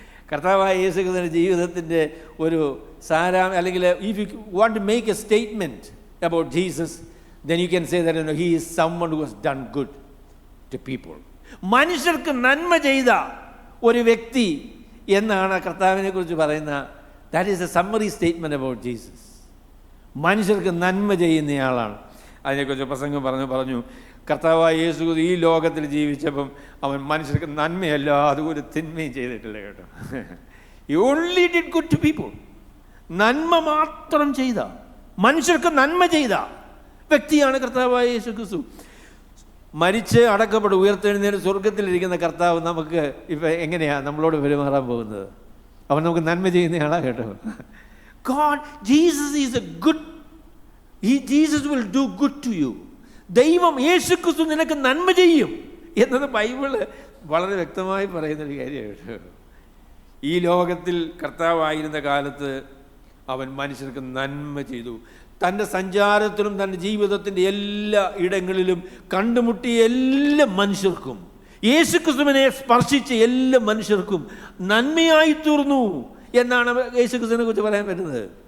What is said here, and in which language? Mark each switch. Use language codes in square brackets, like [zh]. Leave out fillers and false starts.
[ml] കർത്താവായ യേശുക്രിസ്തുവിന്റെ ജീവിതത്തിൻ്റെ ഒരു അല്ലെങ്കിൽ [en] if you want to make a statement about Jesus, then you can say that he is someone who has done good to people. [ml] മനുഷ്യർക്ക് നന്മ ചെയ്ത ഒരു വ്യക്തി എന്നാണ് കർത്താവിനെ കുറിച്ച് പറയുന്ന. [en] That is a summary statement about Jesus. [ml] മനുഷ്യർക്ക് നന്മ ചെയ്യുന്നയാളാണ്. അതിനെക്കുറിച്ച് പ്രസംഗം പറഞ്ഞു കർത്താവായ യേശു ഈ ലോകത്തിൽ ജീവിച്ചപ്പം അവൻ മനുഷ്യർക്ക് നന്മയല്ല അതുപോലെ തിന്മയും ചെയ്തിട്ടില്ല കേട്ടോ. [en] He only did good to people. [ml] നന്മ മാത്രം ചെയ്ത, മനുഷ്യർക്ക് നന്മ ചെയ്ത വ്യക്തിയാണ് കർത്താവായ യേശു ക്രിസ്തു. മരിച്ച് അടക്കപ്പെട്ട് ഉയർത്തെഴുന്നേറ്റ് സ്വർഗത്തിലിരിക്കുന്ന കർത്താവ് നമുക്ക് ഇപ്പം എങ്ങനെയാണ് നമ്മളോട് പെരുമാറാൻ പോകുന്നത്? അവൻ നമുക്ക് നന്മ ചെയ്യുന്നയാളാ കേട്ടോ. [en] God, Jesus is a good, Jesus will do good to you. [ml] ദൈവം യേശുക്രിസ്തു നിനക്ക് നന്മ ചെയ്യും എന്നത് ബൈബിള് വളരെ വ്യക്തമായി പറയുന്നൊരു കാര്യമാണ് കേട്ടോ. ഈ ലോകത്തിൽ കർത്താവായിരുന്ന കാലത്ത് അവൻ മനുഷ്യർക്ക് നന്മ ചെയ്തു. തൻ്റെ സഞ്ചാരത്തിലും തൻ്റെ ജീവിതത്തിൻ്റെ എല്ലാ ഇടങ്ങളിലും കണ്ടുമുട്ടിയ എല്ലാ മനുഷ്യർക്കും, യേശുക്രിസ്തുവിനെ സ്പർശിച്ച എല്ലാ മനുഷ്യർക്കും നന്മയായി തീർന്നു എന്നാണ് യേശുക്രിസ്തുവിനെ കുറിച്ച് പറയാൻ പറ്റുന്നത്.